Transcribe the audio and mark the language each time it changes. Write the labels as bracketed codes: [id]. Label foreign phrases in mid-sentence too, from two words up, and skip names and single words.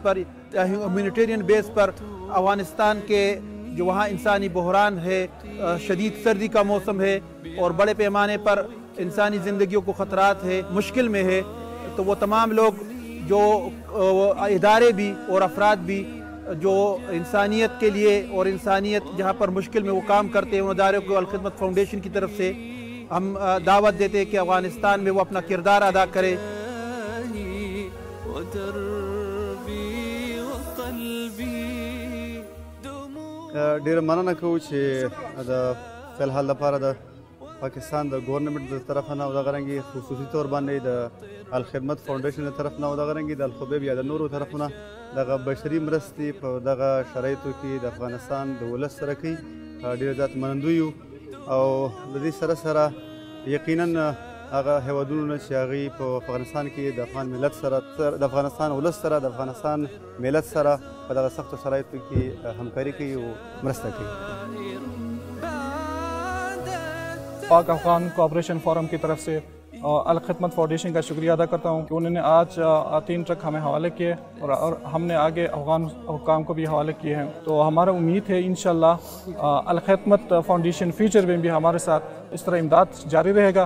[ur] पर, [en] humanitarian base [ur] पर افغانستان کے جو وہاں انسانی بحران ہے، شدید سردی کا موسم ہے اور بڑے پیمانے پر انسانی زندگیوں کو خطرات ہے، مشکل میں ہے، تو وہ تمام لوگ جو ادارے بھی اور افراد بھی جو انسانیت کے لیے اور انسانیت جہاں پر مشکل میں وہ کام کرتے ہیں، ان اداروں کو الخدمت فاؤنڈیشن کی طرف سے ہم دعوت دیتے ہیں کہ افغانستان میں وہ اپنا کردار ادا کرے. [ps] ډېره مننه کوو چې د فلحال لپاره د پاکستان د ګورنمنټ د طرف نه او دغه رنګې خصوصي طور باندې د الخدمت فاونډیشن د طرف نه او دغه رنګې د الخبیب یا د نورو طرفونه دغه بشري مرستې په دغه شرایطو کې د افغانستان د ولس سره کوي. ډېر زیات منندوی یو او د دې سره سره یقینا هغه هیوادونو نه چې هغوی په افغانستان کې د افغان ملت سره، د افغانستان ولس سره، د افغانستان ملت سره په دغه سختو شرایطو کې همکاري کوي او مرسته کوي. [ur] پاک افغان کوآپریشن فورم کی طرف سے الخدمت فاؤنڈیشن کا شکریہ ادا کرتا ہوں کہ انہوں نے آج 3 ٹرک ہمیں حوالے کیے اور ہم نے آگے افغان حکام کو بھی حوالے کیے ہیں. تو ہمارا امید ہے ان شاء اللہ الخدمت فاؤنڈیشن فیوچر میں بھی ہمارے ساتھ اس طرح امداد جاری رہے گا.